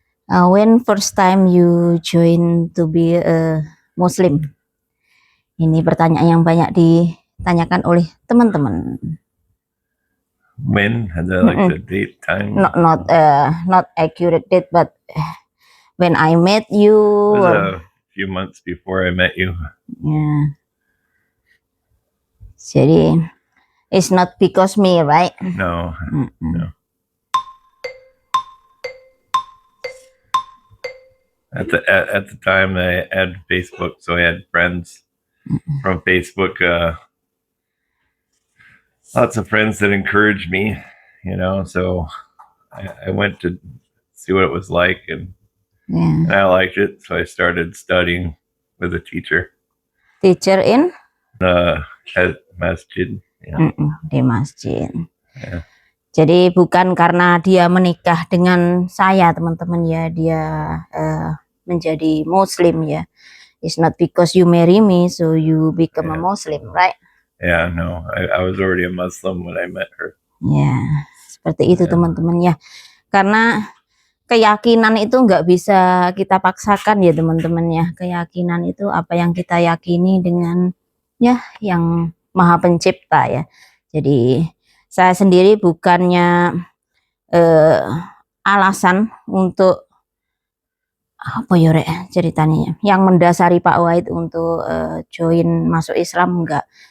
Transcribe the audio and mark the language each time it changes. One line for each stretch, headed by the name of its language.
English: When first time you join to be a Muslim?
Indonesian: Ini pertanyaan yang banyak ditanyakan oleh teman-teman.
English: When? Like the date, time? Not accurate date, but when I met you. It was a few months before I met you. Yeah.
Indonesian: Jadi,
English: it's not because me, right? No. No. At the time, I had Facebook, so I had friends from Facebook. Lots of friends that encouraged me, so I went to see what it was like, and I liked it, so I started studying with a teacher. Teacher in? At masjid. Yeah.
Indonesian: Di masjid.
English: Yeah.
Indonesian: Jadi bukan karena dia menikah dengan saya teman-teman ya, dia menjadi Muslim ya.
English: It's not because you marry me, so you become a Muslim, right? Yeah, no, I was already a Muslim when I met her.
Indonesian: Ya, seperti itu teman-teman ya. Karena keyakinan itu nggak bisa kita paksakan ya teman-teman ya. Keyakinan itu apa yang kita yakini dengan ya yang Maha Pencipta ya. Jadi saya sendiri bukannya alasan untuk apa ya ceritanya yang mendasari Pak Wahid untuk join masuk Islam, enggak.